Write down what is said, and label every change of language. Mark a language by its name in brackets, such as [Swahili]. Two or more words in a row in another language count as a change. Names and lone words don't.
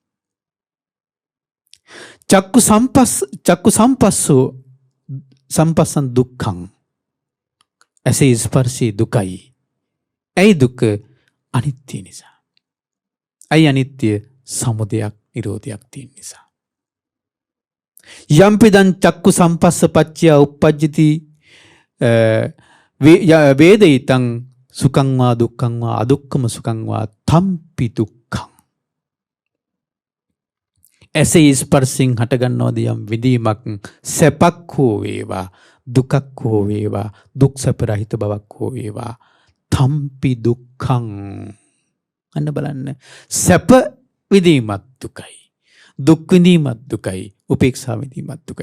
[Pali] චක්කු සම්පස්සෝ සම්පස්සං දුක්ඛං. [Sinhala] ඇසේ ස්පර්ශී දුකයි. ඇයි දුක? අනිත්‍ය නිසා. ඇයි අනිත්‍ය? සමුදයක්, නිරෝධයක් තියෙන නිසා. [Pali] යම්පිදං චක්කු සම්පස්ස පච්චය උප්පජ්ජති වේදිතං සුඛං වා දුක්ඛං වා අදුක්ඛම සුඛං වා තම්පි දුක්ඛං. [Sinhala] ඇසේ ස්පර්ශයෙන් හටගන්නවද යම් විදීමක්, සැපක් හෝ වේවා, දුකක් හෝ වේවා, දුක් සැප රහිත බවක් හෝ වේවා, [Pali] තම්පි දුක්ඛං. [Sinhala] අන්න බලන්න, සැප විදීමත් දුකයි, දුක් විඳීමත් දුකයි, උපේක්ෂා විඳීමත් දුකයි.